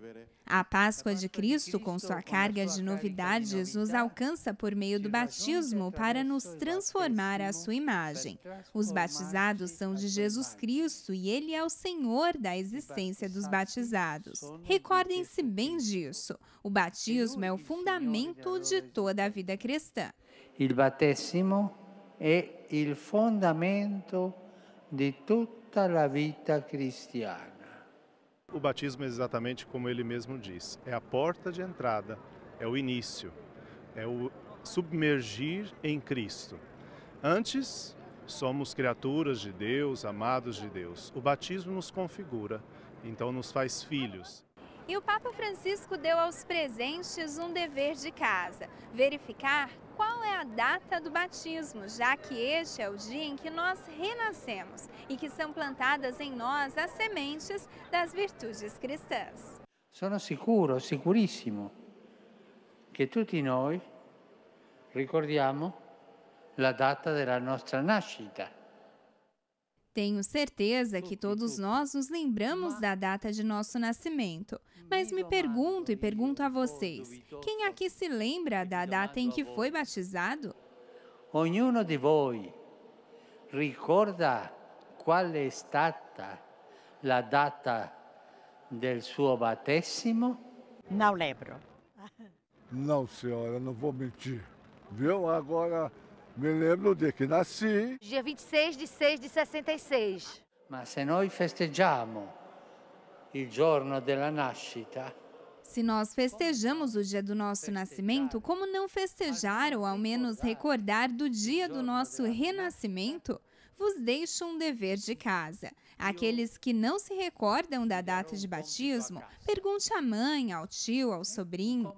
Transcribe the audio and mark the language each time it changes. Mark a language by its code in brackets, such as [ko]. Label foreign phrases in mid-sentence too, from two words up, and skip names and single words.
[pt] A Páscoa de Cristo, com sua carga de novidades, nos alcança por meio do batismo para nos transformar à sua imagem. Os batizados são de Jesus Cristo e Ele é o Senhor da existência dos batizados. Recordem-se bem disso. O batismo é o fundamento de toda a vida cristã. [it] Il battesimo è il fondamento di tutta la vita cristiana. [pt] O batismo é exatamente como ele mesmo diz, é a porta de entrada, é o início, é o submergir em Cristo. Antes, somos criaturas de Deus, amados de Deus. O batismo nos configura, então nos faz filhos. E o Papa Francisco deu aos presentes um dever de casa: verificar qual é a data do batismo, já que este é o dia em que nós renascemos e que são plantadas em nós as sementes das virtudes cristãs. [it] Sono sicuro, sicurissimo, che tutti noi ricordiamo la data della nostra nascita. [pt] Tenho certeza que todos nós nos lembramos da data de nosso nascimento, mas me pergunto e pergunto a vocês, quem aqui se lembra da data em que foi batizado? [it] Ognuno di voi ricorda qual è stata la data del suo battesimo? [pt] Não lembro. Não, senhora, não vou mentir. Viu? Agora me lembro de que nasci. Dia 26 de 6 de 66. [it] Ma se noi festeggiamo il giorno della nascita, [pt] se nós festejamos o dia do nosso nascimento, como não festejar ou ao menos recordar do dia do nosso renascimento? Vos deixo um dever de casa. Aqueles que não se recordam da data de batismo, pergunte à mãe, ao tio, ao sobrinho.